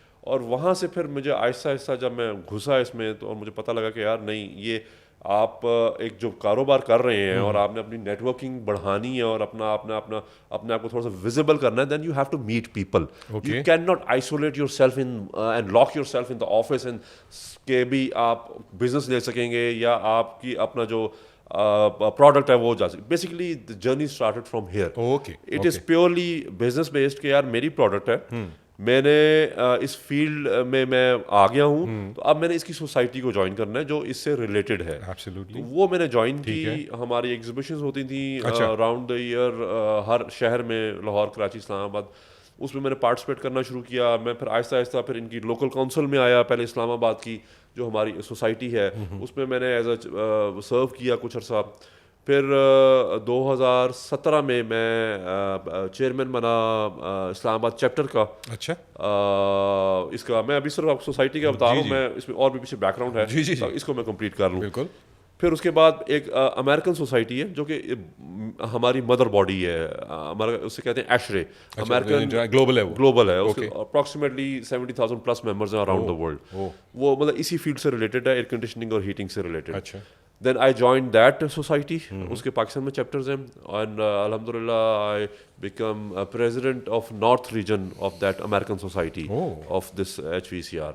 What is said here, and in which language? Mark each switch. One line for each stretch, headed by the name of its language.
Urdu: اور وہاں سے پھر مجھے آہستہ آہستہ جب میں گھسا اس میں تو مجھے پتہ لگا کہ یار نہیں, یہ آپ ایک جو کاروبار کر رہے ہیں اور آپ نے اپنی نیٹ ورکنگ بڑھانی ہے اور اپنے آپ کو تھوڑا سا ویزیبل کرنا ہے,
English: Then you have to meet people. You can not isolate yourself in and lock yourself in the office and
Urdu: کہ بھی آپ بزنس لے سکیں گے یا آپ کی اپنا جو پروڈکٹ ہے وہ جا سکے.
English: Basically the journey started from here. It is purely business based
Urdu: کہ یار میری پروڈکٹ ہے, میں نے اس فیلڈ میں آ گیا ہوں, تو اب میں نے اس کی سوسائٹی کو جوائن کرنا ہے جو اس سے ریلیٹڈ ہے. وہ میں نے جوائن کی. ہماری ایگزیبیشنز ہوتی تھیں
English: around the year
Urdu: ہر شہر میں, لاہور, کراچی, اسلام آباد. اس میں نے پارٹیسپیٹ کرنا شروع کیا. میں پھر آہستہ آہستہ پھر ان کی لوکل کونسل میں آیا, پہلے اسلام آباد کی جو ہماری سوسائٹی ہے اس میں نے ایز اے سرو کیا کچھ عرصہ. پھر 2017 میں چیئرمین بنا اسلام آباد چیپٹر کا. اچھا. اس کا میں ابھی صرف سوسائٹی کا بتا رہا ہوں, میں اس میں اور بھی پیچھے بیک گراؤنڈ ہے, اس کو میں کمپلیٹ کر لوں. بالکل. پھر اس کے بعد ایک امریکن سوسائٹی ہے جو کہ ہماری مدر باڈی ہے, اس سے کہتے ہیں ایشرے. امریکن گلوبل ہے, اس کے اپروکسیمیٹلی 70,000 پلس ممبرز ہیں
English: Around the world.
Urdu: وہ مطلب اسی فیلڈ سے ریلیٹڈ ہے, ایئر کنڈیشننگ اور ہیٹنگ سے ریلیٹڈ. اچھا.
English: Then I joined that society.
Urdu: اس کے پاکستان میں چیپٹرز ہیں,
English: and alhamdulillah I become president of North region of that American society of this HVACR.